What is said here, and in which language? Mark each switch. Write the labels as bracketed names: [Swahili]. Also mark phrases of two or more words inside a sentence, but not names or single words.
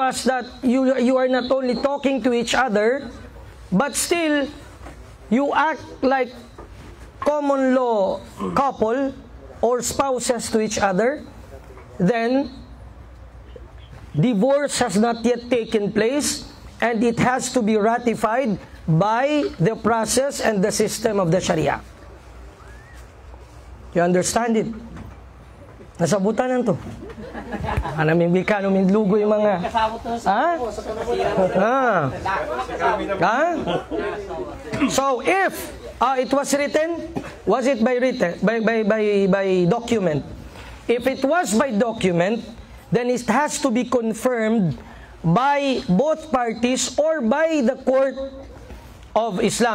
[English] as that you are not only talking to each other, but still you act like common law couple or spouses to each other, then divorce has not yet taken place, and it has to be ratified by the process and the system of the Sharia. You understand it? [Maguindanaon] Nasabutan lang to. Anaming bikano, mindlugo yung mga... [English] So if it was written, was it by written, by document? If it was by document, then it has to be confirmed by both parties or by the court of Islam.